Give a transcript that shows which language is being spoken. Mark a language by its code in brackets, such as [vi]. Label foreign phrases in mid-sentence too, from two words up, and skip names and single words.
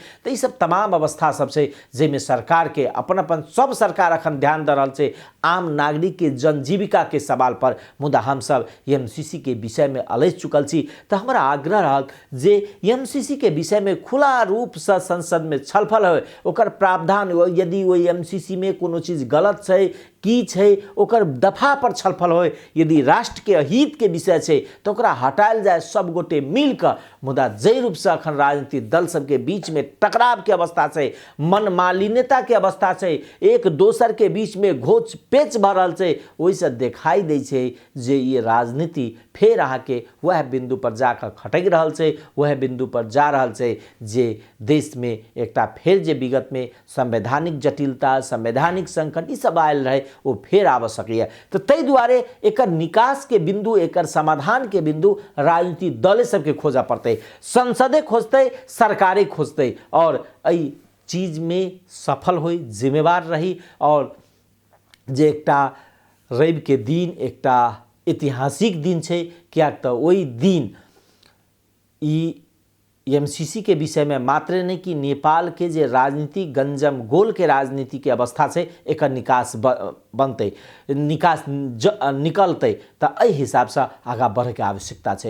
[mai] तो ये सब तमाम अवस्था सब छै जेमे सरकार के अपन अपन सब सरकार अखन ध्यान दे रहल छै आम नागरिक के जनजीविका के सवाल पर। मुदा हम सब एमसीसी के विषय में अलझ चुकल छी, तो हमारा आग्रह रहल जे एमसीसी के विषय में खुला रूप से संसद में छलफल हो, ओकर प्रावधान यदि वो एमसीसी में कोनो चीज गलत छै की छै ओकर दफा पर छलफल हो, यदि राष्ट्र के हित के विषय छै तो ओकरा हटायल जाए सब गोटे मिलकर। मुदा जय रूप से अखन राजनीतिक दल सबके बीच में टकराव के अवस्था छै, मन मालिन्यता के अवस्था छै, एक दोसर के बीच में घोच पेच भ रहल छै, ओहिसे देखाई दै छै जे ये राजनीति फेर अहाँ के वह बिंदु पर जाकर खटक रहल छै, वह बिंदु पर जा रहल छै जे देश में एकटा फेर जे विगत में संवैधानिक जटिलता, संवैधानिक संकट ई सब आयल रहे वो फेर आवश्यक है। तो तै दुआरे एकर निकास के बिंदु, एकर समाधान के बिंदु राजनीतिक दल सबके खोजा पड़ते, संसदे खोजते, सरकारे खोजते और एहि चीज में सफल हो जिम्मेवार रही। और जे एकटा रवि के दिन एकटा ऐतिहासिक दिन छै, कियाक तऽ ओहि दिन ई एमसीसी के विषय में मात्र नहीं कि नेपाल के जे राजनीति गंजम गोल के राजनीति के अवस्था से एक निकास बनते, निकास निकलते, तो एहि हिसाब से आगा बढ़े के आवश्यकता है।